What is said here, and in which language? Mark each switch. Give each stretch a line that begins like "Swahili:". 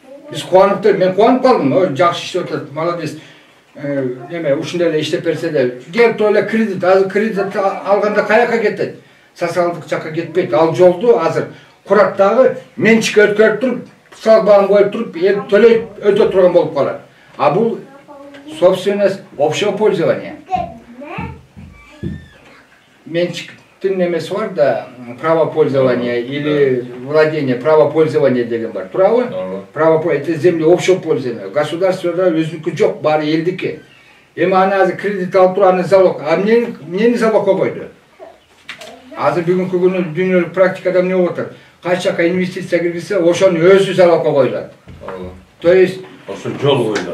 Kyrgyz: Биз кубанып, мен кубанып калдым, жакшы иштеп атат, молодец. Неме, ушундай эле иштеп берсе де, келип эле кредит, азыр кредит алганда каяка кетет? Социалдык жакка кетпейт. Ал жолду азыр курат дагы менчикке өткөрүп туруп, салбагын коюп туруп, эл төлөйт, өтө турган болуп калат. А бул
Russian: собственность общего пользования.
Kyrgyz: Менчиктин немеси бар да,
Russian: право пользования или владение, право пользования
Kyrgyz: деген бар. Туурабы?
Russian: Право это земли общего пользования.
Kyrgyz: Государствода өзүнүкү жок, баары элдики. Эми аны азыр кредит алып туруп, аны залог. А эмнени залогко койду? Азыр бүгүнкү күнү дүйнөлүк практикада эмне болуп атат? Качака инвестиция киргизсе, ошону өзү залогко коюлат.
Russian: То есть
Kyrgyz: ошо жол коюлат.